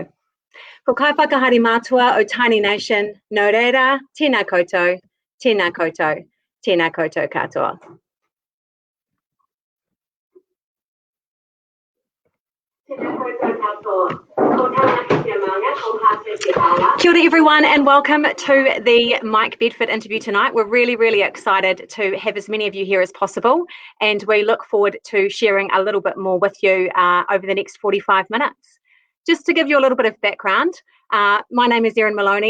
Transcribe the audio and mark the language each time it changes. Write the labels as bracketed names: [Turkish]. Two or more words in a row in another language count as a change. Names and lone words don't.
[Māori] Ko kai whakahari mātua o Tiny Nation, no reira, tēnā koutou, tēnā koutou, tēnā koutou katoa. Kia ora [English] everyone, and welcome to the Mike Bedford interview tonight. We're really excited to have as many of you here as possible, and we look forward to sharing a little bit more with you over the next 45 minutes. Just to give you a little bit of background, my name is Erin Maloney.